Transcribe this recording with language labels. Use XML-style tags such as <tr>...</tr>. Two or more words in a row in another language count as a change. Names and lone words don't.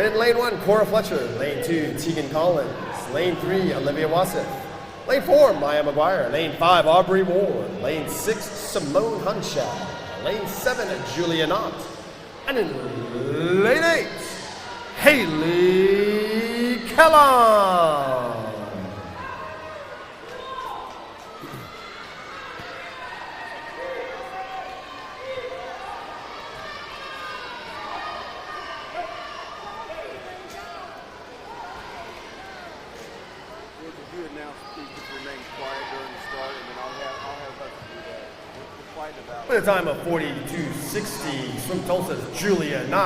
<en>In lane 1, Cora Fletcher. Lane 2, Tegan Collins. Lane 3, Olivia Wassef. Lane 4, Maya McGuire. Lane 5, Aubrey Ward. Lane 6, Simone Hunshad. Lane 7, Julia Knott. And in lane 8, Haley Kellogg. With a time of 42:60, SwimTulsa's Julia Knott.</en>